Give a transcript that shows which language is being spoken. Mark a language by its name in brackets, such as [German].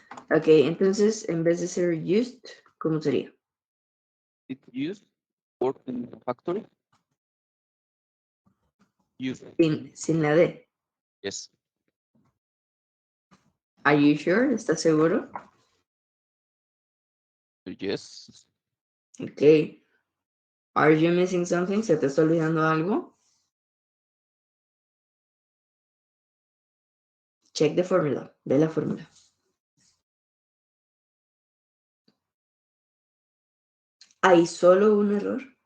[Spanish] Ok, entonces, en vez de ser used, ¿cómo sería? [English] It used work in the factory. Used. [Spanish] Sin la D. [English] Yes. Are you sure? [Spanish] ¿Estás seguro? [English] Yes. Ok. Are you missing something? [Spanish] ¿Se te está olvidando algo? [English] Check the formula. [Spanish] Ve la fórmula. ¿Hay solo un error?